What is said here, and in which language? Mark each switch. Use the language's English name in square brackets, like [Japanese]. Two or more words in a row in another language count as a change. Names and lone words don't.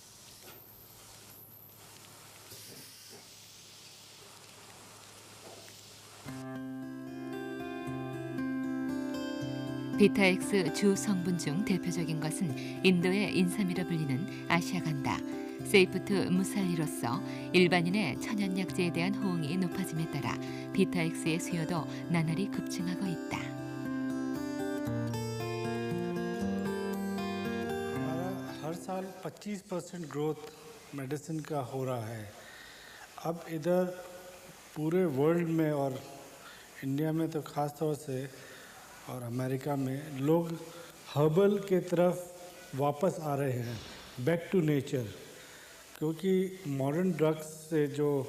[Korean] 비타엑스 주 성분 중 대표적인 것은 인도의 인삼이라 불리는 아샤간다, 세이프트 무살리로서 일반인의 천연약제에 대한 호응이 높아짐에 따라 비타엑스의 수요도 나날이 급증하고 있다. [Hindi] हर साल 25% [English] growth medicine [Hindi] का हो रहा है। अब इधर पूरे वर्ल्ड में और इंडिया में तो ख़ास तौर से और अमेरिका में लोग हर्बल के तरफ वापस आ रहे हैं, [English] back to nature, [Hindi] क्योंकि [English] modern drugs [Hindi] से जो